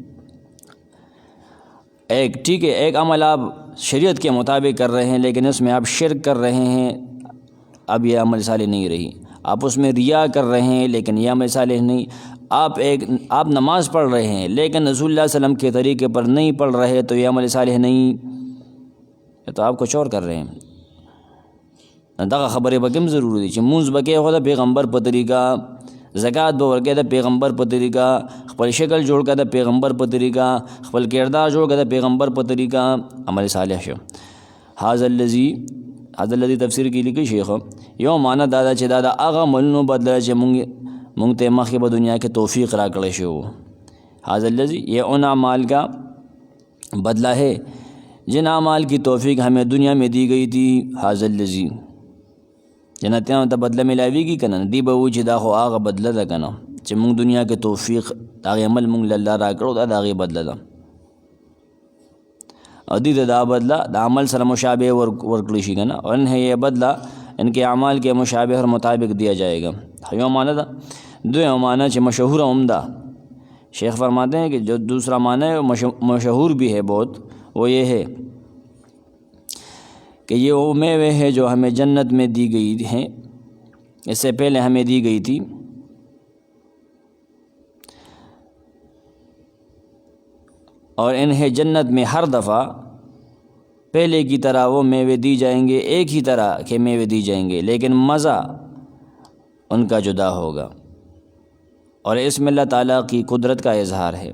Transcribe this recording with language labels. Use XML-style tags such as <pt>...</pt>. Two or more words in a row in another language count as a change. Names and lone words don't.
<ur>ٹھیک ہے، ایک عمل آپ شریعت کے مطابق کر رہے ہیں لیکن اس میں آپ شرک کر رہے ہیں، اب یہ عمل صالح نہیں رہی۔ آپ اس میں ریا کر رہے ہیں لیکن یہ عمل صالح نہیں۔ آپ نماز پڑھ رہے ہیں لیکن رسول اللہ صلی اللہ علیہ وسلم کے طریقے پر نہیں پڑھ رہے تو یہ عمل صالح نہیں، تو آپ کچھ اور کر رہے ہیں۔</ur> <ps>دغه خبرې به کوم ضروري دي چې مونځ به کوې خو د پیغمبر په طریقه، زکات به ورکوې د پیغمبر په طریقه، خپل شکل جوړ کړه د پیغمبر په طریقه، خپل کردار جوړ کړه د پیغمبر په طریقه، عمل صالح شو۔</ps> <ar>هذا الذي</ar> <ps>تفسیر کې لیکي شیخ یو معنی دا ده چې دا د هغه عملونو بدله چې مونږ ته مخکې په دنیا کې توفیق راکړی شو۔</ps> <ar>هذا الذي</ar> <ur>یہ ان اعمال کا بدلہ ہے جن اعمال کی توفیق ہمیں دنیا میں دی گئی تھی۔</ur> <ar>هذا الذي</ar> <ps>جنتیانو ته بدله ملاویږي که نه، دی به وایي چې دا خو هغه بدله ده که نه چې مونږ دنیا کې توفیق د هغې عمل مونږ له الله راکړو، دا د هغې بدله ده، اور دی ته دا بدله د عمل سره مشابه ورکړی شي که نه،</ps> <ur>اور انہیں یہ بدلہ ان کے اعمال کے مشابہ اور مطابق دیا جائے گا۔</ur> <ps>یو معنی ده، دویم معنی چې</ps> <ur>مشہور عمدہ شیخ فرماتے ہیں کہ جو دوسرا معنی ہے مشہور بھی ہے بہت، وہ یہ ہے کہ یہ وہ میوے ہے جو ہمیں جنت میں دی گئی ہیں، اس سے پہلے ہمیں دی گئی تھی، اور انہیں جنت میں ہر دفعہ پہلے کی طرح وہ میوے دی جائیں گے، ایک ہی طرح کے میوے دی جائیں گے لیکن مزہ ان کا جدا ہوگا، اور اس میں اللہ تعالیٰ کی قدرت کا اظہار ہے۔</ur>